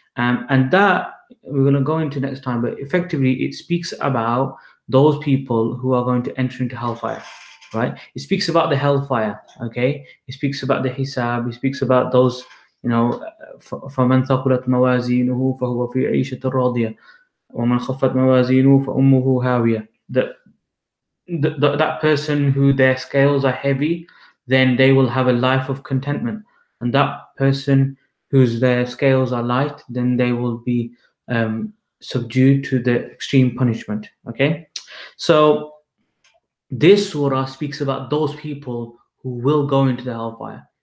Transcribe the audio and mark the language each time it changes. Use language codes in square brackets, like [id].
[en] And that we're going to go into next time, but effectively it speaks about those people who are going to enter into hellfire. Right? It speaks about the hellfire. Okay. It speaks about the hisab. It speaks about those, [ar] فَمَنْ ثَقُلَتْ مَوَازِينُهُ فَهُوَ فِي عِيشَةٍ رَاضِيَةٍ وَمَنْ خَفَّتْ مَوَازِينُهُ فَأُمُّهُ هَاوِيَةٌ. [en] That person who their scales are heavy, then they will have a life of contentment. And that person whose their scales are light, then they will be subdued to the extreme punishment. Okay? So this surah speaks about those people who will go into the hellfire.